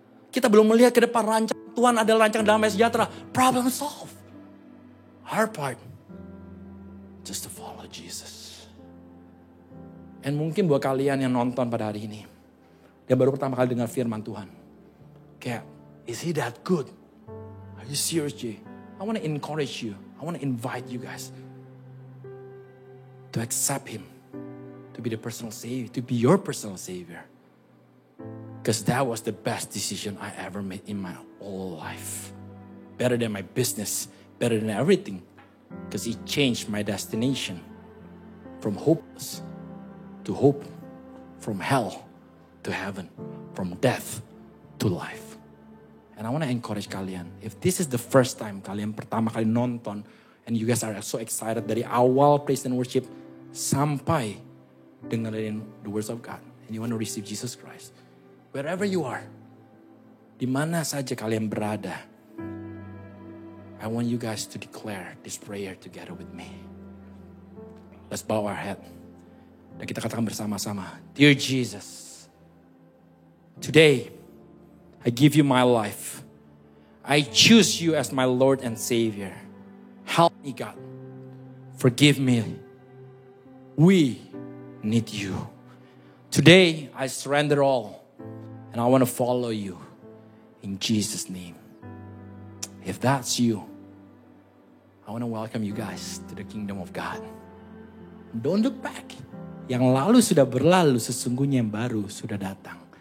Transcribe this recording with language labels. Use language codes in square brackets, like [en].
[id] Kita belum melihat ke depan rancangan Tuhan adalah rancangan damai sejahtera. [en] Problem solved. Our part, just to follow Jesus. [id] And mungkin buat kalian yang nonton pada hari ini, dia baru pertama kali dengar firman Tuhan. [en] Kayak, is He that good? Are you serious, Jay? I want to encourage you. I want to invite you guys to accept Him. To be the personal Savior. To be your personal Savior. Because that was the best decision I ever made in my whole life. Better than my business. Better than everything. Because He changed my destination. From hopeless to hope. From hell to heaven. From death to life. And I want to encourage kalian. If this is the first time [id] kalian pertama kali nonton. [en] And you guys are so excited [id] dari awal [en] praise and worship. [id] Sampai dengerin [en] the words of God. And you want to receive Jesus Christ. Wherever you are. [id] Di mana saja kalian berada. [en] I want you guys to declare this prayer together with me. Let's bow our head. [id] Dan kita katakan bersama-sama. [en] Dear Jesus. Today, I give you my life. I choose you as my Lord and Savior. Help me, God. Forgive me. We need you. Today, I surrender all. And I want to follow you. In Jesus' name. If that's you, I want to welcome you guys to the kingdom of God. Don't look back. [id] Yang lalu sudah berlalu, sesungguhnya yang baru sudah datang.